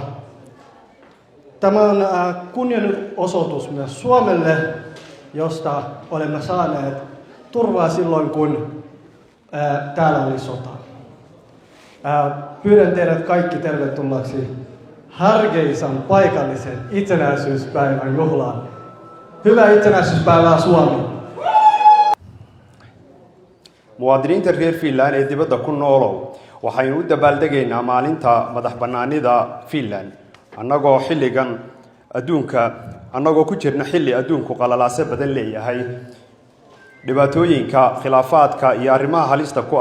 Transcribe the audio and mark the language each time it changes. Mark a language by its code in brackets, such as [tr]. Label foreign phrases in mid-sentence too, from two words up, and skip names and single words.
[fi] Tämä on kunnianosoitus myös Suomelle, josta olemme saaneet turvaa silloin, kun täällä oli sota. Pyydän teidät kaikki tervetulleeksi Hargeisan paikallisen itsenäisyyspäivän juhlaan. Hyvää itsenäisyyspäivää Suomi! [so] muwaadiniinta reer Finland ee dibadda ku noolow waxaynu u dabaaldegaynaa maalinta madaxbannaanida Finland annagoo xilligan adduunka annagoo ku jirna xilli adduunku qalalaase badan leeyahay dhibaatooyinka khilaafaadka iyo arrimaha halista ku